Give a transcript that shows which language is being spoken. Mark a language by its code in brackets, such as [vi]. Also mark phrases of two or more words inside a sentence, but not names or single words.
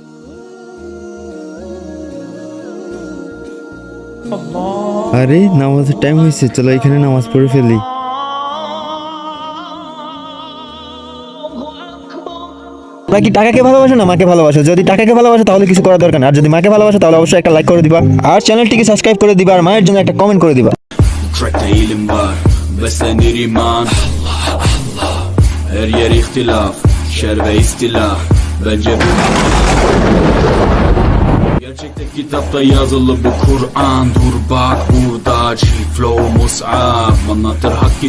[bn] আরে নামাজের টাইম হয়েছে, চলো এখানে নামাজ পড়ে ফেলি। তোমরা কি টাকাকে ভালোবাসো না মাকে ভালোবাসো? যদি টাকাকে ভালোবাসো তাহলে কিছু করার দরকার না, আর যদি মাকে ভালোবাসো তাহলে অবশ্যই একটা লাইক করে দিবা, আর চ্যানেলটিকে সাবস্ক্রাইব করে দিবা, আর মায়ের জন্য একটা কমেন্ট করে দিবা। [tr] Track'te ilim var, beslenir iman. Her yer ihtilaf, şer ve istilah. Bence bu gerçekte kitapta yazılı bu Kur'an. Dur bak burada, G-Flow Mus'ab anlatır hakkı.